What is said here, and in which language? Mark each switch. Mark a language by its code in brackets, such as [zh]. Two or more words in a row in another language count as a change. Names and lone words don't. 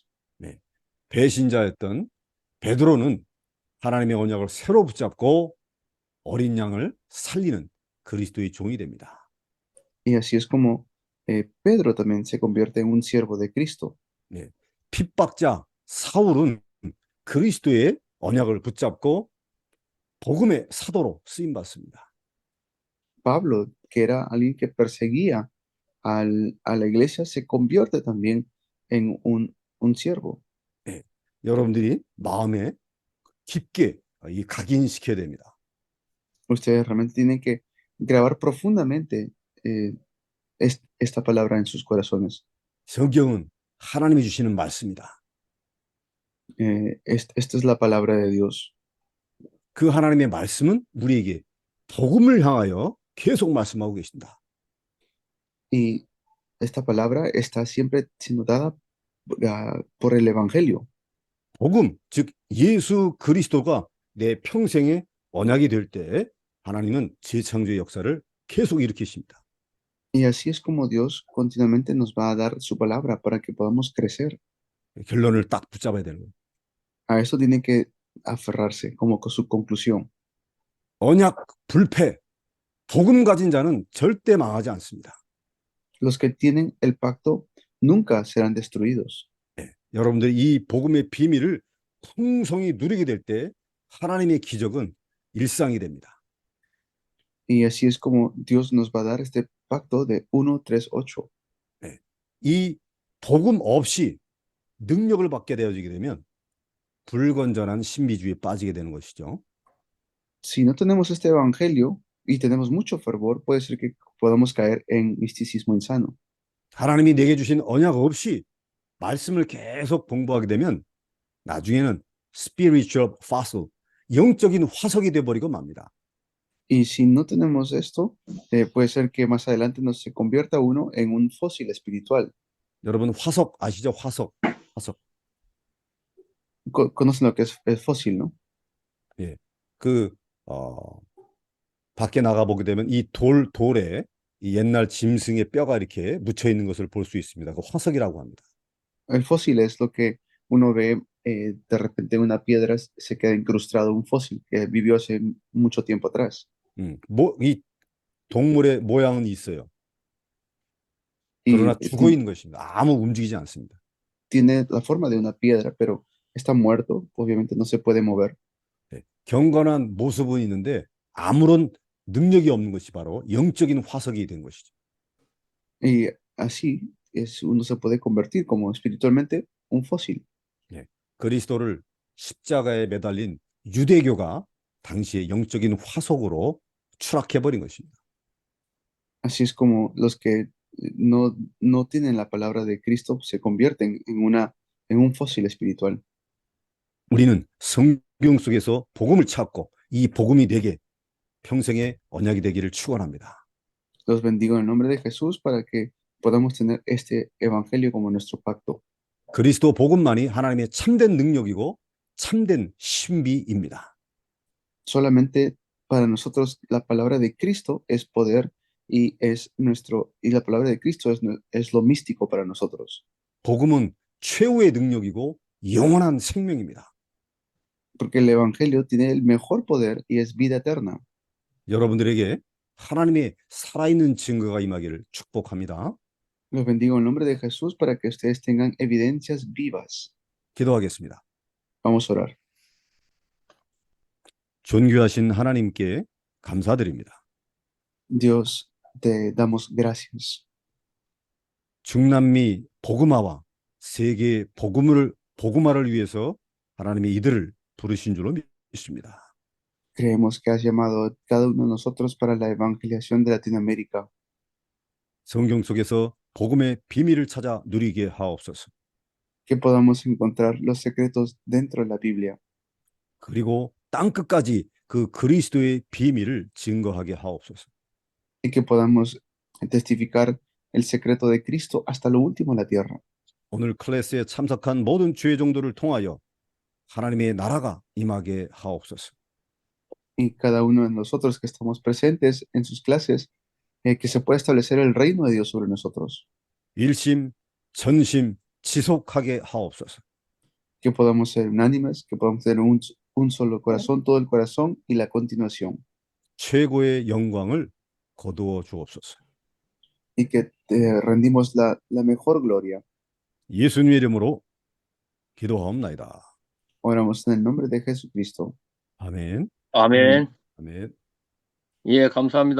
[ko] 네. 배신자였던 베드로는 하나님의 언약을 새로 붙잡고 어린 양을 살리는 그리스도의 종이 됩니다. [es] Y así es como Pedro también se convierte en un siervo de Cristo. [ko] 네. 핍박자 사울은 그리스도의 언약을 붙잡고 복음의 사도로 쓰임 받습니다. [es] Pablo, que era alguien que perseguía a la iglesia, se convierte también en un siervo. [ko] 네. 여러분들이 마음에 깊게 각인시켜야 됩니다. [es] Ustedes realmente tienen que grabar profundamente esta palabra en sus corazones. [ko] 성경은 하나님이 주시는 말씀이다. [es] Esta es la palabra de Dios. [ko] 그 하나님의 말씀은 우리에게 복음을 향하여 계속 말씀하고 계신다. [es] Y esta palabra está siempre siendo dada por el Evangelio. [ko] 복음, 즉 예수 그리스도가 내 평생의 언약이 될 때 하나님은 재창조의 역사를 계속 일으키십니다. [es] Y así es como Dios continuamente nos va a dar su palabra para que podamos crecer. [ko] 결론을 딱 붙잡아야 되는 거예요. [es] A eso tienen que aferrarse como con su conclusión. [ko] 언약 불패, 복음 가진 자는 절대 망하지 않습니다. [es] Los que tienen el pacto nunca serán destruidos. [ko] 네, 여러분들이 이 복음의 비밀을 풍성히 누리게 될 때 하나님의 기적은 일상이 됩니다. [es] Y así es como Dios nos va a dar este pacto de 1, 3, 8. [ko] 네, 이 복음 없이 능력을 받게 되어지게 되면 불건전한 신비주의에 빠지게 되는 것이죠. [es] Si no tenemos este evangelio y tenemos mucho fervor, puede ser que podamos caer en misticismo insano. [ko] 하나님이 내게 주신 언약 없이 말씀을 계속 공부하게 되면 나중에는 [en] spiritual fossil, [ko] 영적인 화석이 되어버리고 맙니다. [es] Y si no tenemos esto, puede ser que más adelante nos se convierta uno en un fósil espiritual. [ko] 여러분 화석 아시죠? 화석. [es] Conocen lo que es el fósil, ¿no? [ko] 예. 밖에 나가 보게 되면 이 돌에 이 옛날 짐승의 뼈가 이렇게 묻혀 있는 것을 볼 수 있습니다. 그 화석이라고 합니다. [es] El fósil es lo que uno ve de repente en una piedra se queda incrustado un fósil que vivió hace mucho tiempo atrás. [ko] 이 동물의 모양은 있어요. [es] Y [ko] 그러나 죽어 있는 것입니다. 아무 움직이지 않습니다. [es] tiene la forma de una piedra, pero está muerto, obviamente no se puede mover. [ko] 네. 경건한 모습은 있는데 아무런 능력이 없는 것이 바로 영적인 화석이 된 것이죠. [es] Y así es, uno se puede convertir como espiritualmente un fósil. [ko] 네. 그리스도를 십자가에 매달린 유대교가 당시에 영적인 화석으로 추락해버린 것입니다. [es] Así es como los que no tienen la palabra de Cristo se convierten en un fósil espiritual. [ko] 우리는 성경 속에서 복음을 찾고 이 복음이 내게 평생의 언약이 되기를 축원합니다. [es] Los bendigo en el nombre de Jesús para que podamos tener este evangelio como nuestro pacto. [ko] 그리스도 복음만이 하나님의 참된 능력이고 참된 신비입니다. [es] Solamente para nosotros la palabra de Cristo es poder y la palabra de Cristo es lo místico para nosotros. [ko] 복음은 최후의 능력이고 영원한 생명입니다. [es] Porque el Evangelio tiene el mejor poder y es vida eterna. [ko] 여러분들에게 하나님의 살아있는 증거가 임하기를 축복합니다. [es] Los bendigo en nombre de Jesús para que ustedes tengan evidencias vivas. [ko] 기도하겠습니다. [es] Vamos a orar. [ko] 존귀하신 하나님께 감사드립니다. [es] Dios, te damos gracias. [ko] 중남미 복음화와 세계 복음화를 위해서 하나님이 이들을 부르신 줄로 믿습니다. [es] Creemos que has llamado a cada uno de nosotros para la evangelización de Latinoamérica. [ko] 성경 속에서 복음의 비밀을 찾아 누리게 하옵소서. [es] Que podamos encontrar los secretos dentro de la Biblia. [ko] 그리고 땅끝까지 그 그리스도의 비밀을 증거하게 하옵소서. [es] Y que podamos testificar el secreto de Cristo hasta lo último en la tierra. [ko] 오늘 클래스에 참석한 모든 주의 종들을 통하여 하나님의 나라가 임하게 하옵소서. [es] Y cada uno de nosotros que estamos presentes en sus clases, que se pueda establecer el reino de Dios sobre nosotros. [ko] 일심, 전심, 지속하게 하옵소서. [es] Que podamos ser unánimes, que podamos tener un solo corazón, todo el corazón y la continuación. [ko] 최고의 영광을 거두어 주옵소서. [es] Y que te rendimos la mejor gloria. [ko] 예수님의 이름으로 기도하옵나이다. [es] Oramos en el nombre de Jesucristo. [ko] 아멘. 아멘. 아멘. 예, 감사합니다.